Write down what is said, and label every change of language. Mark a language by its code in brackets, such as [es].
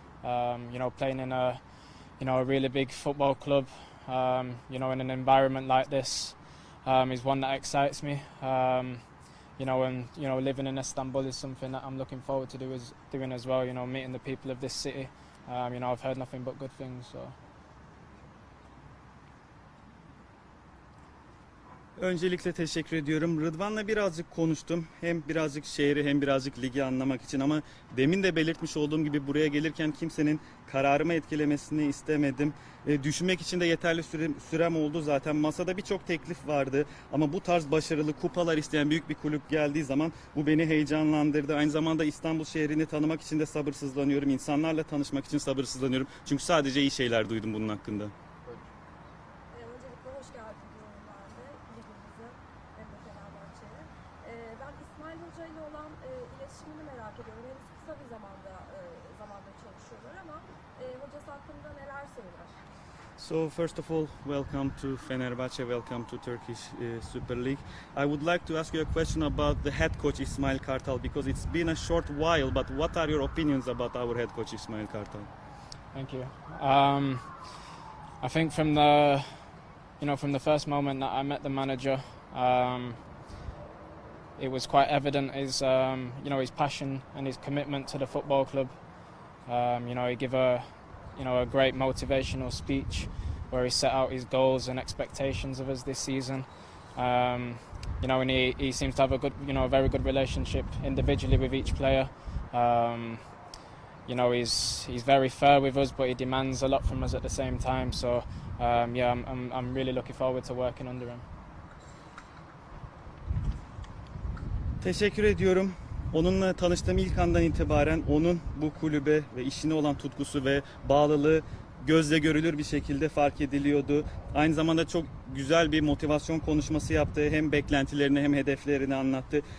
[en] You know, playing in a, you know, a really big football club, you know, in an environment like this, is one that excites me. You know, and you know, living in Istanbul is something that I'm looking forward to doing as well. You know, meeting the people of this city. You know, I've heard nothing but good things. So. [tr] Öncelikle teşekkür ediyorum. Rıdvan'la birazcık konuştum. Hem birazcık şehri hem birazcık ligi anlamak için, ama demin de belirtmiş olduğum gibi buraya gelirken kimsenin kararımı etkilemesini istemedim. Düşünmek için de yeterli sürem oldu zaten. Masada birçok teklif vardı ama bu tarz başarılı kupalar isteyen büyük bir kulüp geldiği zaman bu beni heyecanlandırdı. Aynı zamanda İstanbul şehrini tanımak için de sabırsızlanıyorum. İnsanlarla tanışmak için sabırsızlanıyorum. Çünkü sadece iyi şeyler duydum bunun hakkında. Öncelikle hoş geldin diyorum ben de ligimize hem de Fenerbahçe'ye. Ben İsmail Hoca ile olan iletişimini merak ediyorum. Henüz kısa bir zamanda çalışıyorlar ama hocası hakkında neler söyler? [en] So first of all, welcome to Fenerbahçe, welcome to Turkish Super League. I would like to ask you a question about the head coach Ismail Kartal, because it's been a short while, but what are your opinions about our head coach Ismail Kartal? Thank you. I think from the first moment that I met the manager, it was quite evident his his passion and his commitment to the football club. You know, he gave a great motivational speech where he set out his goals and expectations of us this season. You know, and he seems to have a very good relationship individually with each player. You know, he's very fair with us, but he demands a lot from us at the same time. So, I'm really looking forward to working under him. [tr] Teşekkür ediyorum. Onunla tanıştığım ilk andan itibaren onun bu kulübe ve işine olan tutkusu ve bağlılığı gözle görülür bir şekilde fark ediliyordu. Aynı zamanda çok güzel bir motivasyon konuşması yaptı. Hem beklentilerini hem hedeflerini anlattı.